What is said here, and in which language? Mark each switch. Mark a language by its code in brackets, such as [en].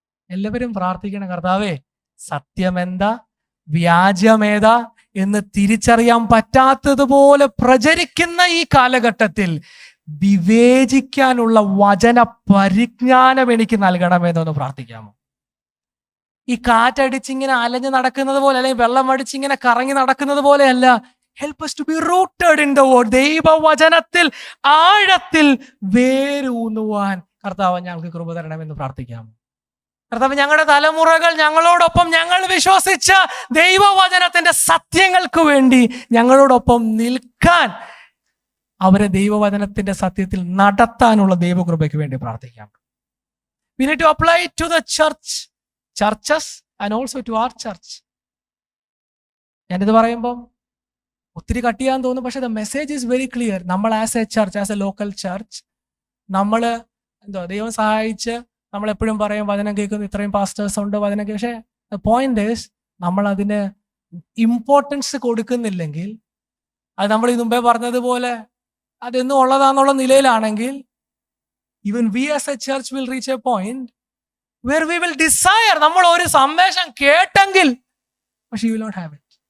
[ml] എല്ലാവരും പ്രാർത്ഥിക്കണം, കർത്താവേ, സത്യമെന്താ വ്യാജമേതാ എന്ന് തിരിച്ചറിയാൻ പറ്റാത്തതുപോലെ പ്രചരിക്കുന്ന ഈ കാലഘട്ടത്തിൽ വിവേചിക്കാനുള്ള വചന പരിജ്ഞാനം എനിക്ക് നൽകണമെന്നൊന്ന് പ്രാർത്ഥിക്കാമോ? ഈ കാറ്റടിച്ചിങ്ങനെ അലഞ്ഞു നടക്കുന്നത് പോലെ, അല്ലെങ്കിൽ വെള്ളം അടിച്ചിങ്ങനെ കറങ്ങി നടക്കുന്നത് പോലെയല്ല. [en] Help us to be rooted in the word. [ml] ദൈവവചനത്തിൽ ആഴത്തിൽ വേരൂന്നുവാൻ കർത്താവ് ഞങ്ങൾക്ക് കൃപ തരണമെന്ന് പ്രാർത്ഥിക്കാമോ? കർത്താവ്, ഞങ്ങളുടെ തലമുറകൾ ഞങ്ങളോടൊപ്പം, ഞങ്ങൾ വിശ്വസിച്ച ദൈവവചനത്തിന്റെ സത്യങ്ങൾക്ക് വേണ്ടി ഞങ്ങളോടൊപ്പം നിൽക്കാൻ, അവരെ ദൈവവചനത്തിന്റെ സത്യത്തിൽ നടത്താനുള്ള ദൈവകൃപയ്ക്ക് വേണ്ടി പ്രാർത്ഥിക്കാം. [en] We need to apply it to the churches and also to our church. [ml] ഞാനിത് പറയുമ്പം ഒത്തിരി കട്ട് ചെയ്യാൻ തോന്നും, പക്ഷെ [en] The message is very clear. [ml] നമ്മൾ [en] as a church, as a local church, [ml] നമ്മൾ ദൈവം സഹായിച്ച് നമ്മൾ എപ്പോഴും പറയും വചനം കേൾക്കുന്നു, ഇത്രയും പാസ്റ്റേഴ്സ് ഉണ്ട്, വചനം കേൾക്കും. [en] പക്ഷേ the point is, [ml] നമ്മൾ അതിന് ഇമ്പോർട്ടൻസ് കൊടുക്കുന്നില്ലെങ്കിൽ, അത് നമ്മൾ ഈ മുമ്പേ പറഞ്ഞതുപോലെ അതെന്നും ഉള്ളതാന്നുള്ള നിലയിലാണെങ്കിൽ, [en] even we as a church will reach a point where we will desire, [ml] നമ്മൾ ഒരു സന്ദേശം കേട്ടെങ്കിൽ, പക്ഷെ [en] you will not have it.